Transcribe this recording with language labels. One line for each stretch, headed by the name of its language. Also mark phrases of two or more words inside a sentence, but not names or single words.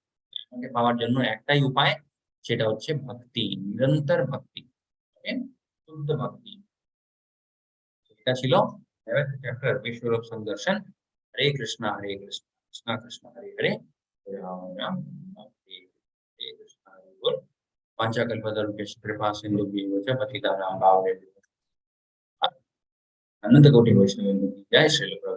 Bangla: আমাকে পাওয়ার জন্য একটাই উপায়, সেটা হচ্ছে ভক্তি, নিরন্তর ভক্তি, ওকে, শুদ্ধ ভক্তি। এটা ছিল 11th চ্যাপ্টার বিশ্বরূপ সংদর্শন।
Sanskrit: হরে কৃষ্ণ হরে কৃষ্ণ, কৃষ্ণ কৃষ্ণ হরে হরে, হরে রাম রাম রাম হরে হরে, হরে কৃষ্ণ হরে বল। পাঞ্চাকল্পতরুভ্যশ্চ কৃপা সিন্ধুভ্যেব চ পতিতানাং পাবনেভ্यो। अनंत कोटि वैष्णव जय श्री प्रभु।